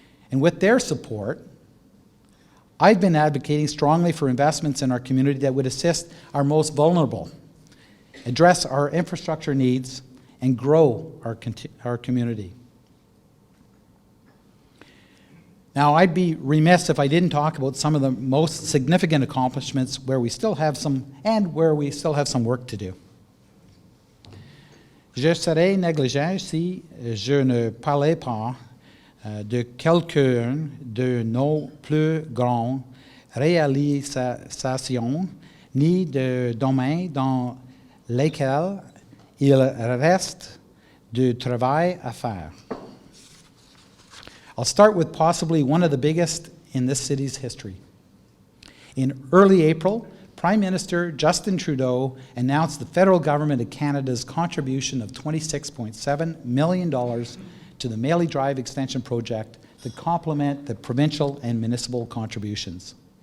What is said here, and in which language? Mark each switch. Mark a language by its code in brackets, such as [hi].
[en] And with their support, I've been advocating strongly for investments in our community that would assist our most vulnerable, address our infrastructure needs, and grow our community. Now, I'd be remiss if I didn't talk about some of the most significant accomplishments where we still have some work to do. [fr] Je serais négligent si je ne parlais pas de quelques-unes de nos plus grandes réalisations, ni de domaines dans lesquels il reste du travail à faire. [en] I'll start with possibly one of the biggest in this city's history. In early April, Prime Minister Justin Trudeau announced the federal government of Canada's contribution of $26.7 million to the Maley Drive Extension Project to complement the provincial and municipal contributions.